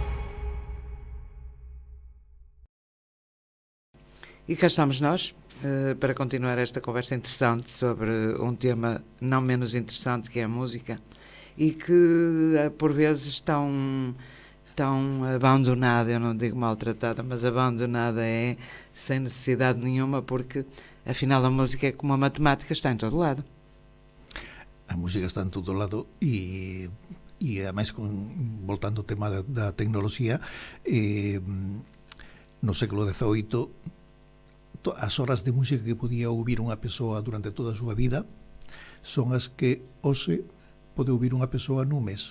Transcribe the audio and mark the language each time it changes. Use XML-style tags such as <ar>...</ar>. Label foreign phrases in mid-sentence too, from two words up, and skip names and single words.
<pt>E cá estamos nós para continuar esta conversa interessante sobre um tema não menos interessante, que é a música, e que por vezes tão abandonada, eu não digo maltratada, mas abandonada é sem necessidade nenhuma, porque afinal a música é como a matemática, está em todo lado.</pt> <gl>A música está en todo lado e e ademais voltando ao tema da tecnoloxía, no século XVIII as horas de música que podía ouvir unha persoa durante toda a súa vida son as que hoxe pode ouvir unha persoa nun mes.</gl>